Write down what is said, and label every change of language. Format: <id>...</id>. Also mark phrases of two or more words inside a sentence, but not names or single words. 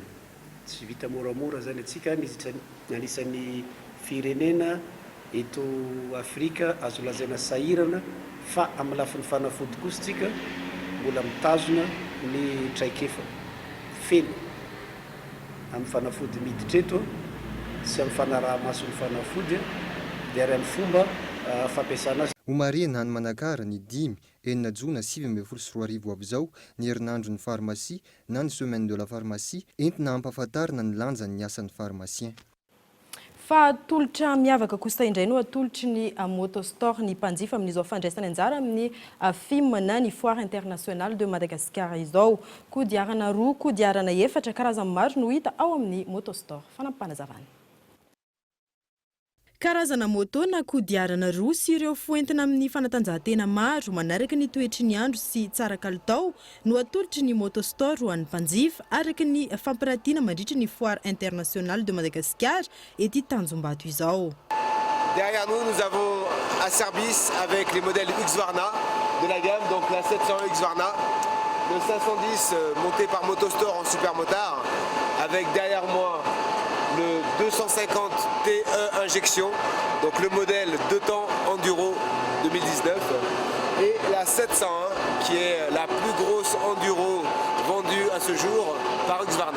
<mg>Tsy vita moramora zany atsika anisan'ny firenena eto Afrika azo lazaina sahirana fa amin'ny lafin'ny fanafody kosa tsika mbola mitazona ny traikefa feno amin'ny fanafody miditra eto sy amin'ny fanaraha-mason'ny fanafody dia ary amin'ny fomba fampiasana azy. Omarina ny manakara ny 5, 4 jona 2024 avy izao ny herinandro ny farmasia na ny</mg> <fr>semaine de la pharmacie</fr> <mg>entina hampahafantarina ny lanjan'ny ny asan'ny pharmacien. Fa tolotra miavaka kosa indray no atolotry ny Motostore ny mpanjifa amin'izao fandraisana anjara amin'ny FIM na ny Foire Internationale de Madagascar izao. Kodiarana 2, kodiarana 4 karazany maro no hita ao amin'ny Motostore. Fanampanazavana. Karazana moto na kodiarana 2 sy ireo foentina amin'ny fanatanjahantena maro manaraka ny toetry ny andro sy tsara kalitao no atolotry ny Motostore ho an'ny mpanjifa araka ny fampirantiana mandritra ny Foire Internationale de Madagascar ety Tanjombato izao.</mg> <fr>Derrière nous, nous avons un service avec les modèles Husqvarna de la gamme, donc la 700 Husqvarna, le 510 monté par Motostore en super motard, avec derrière moi le 250 TE injection, donc le modèle 2 temps enduro 2019, et la 701 qui est la plus grosse enduro vendue à ce jour par Husqvarna.</fr>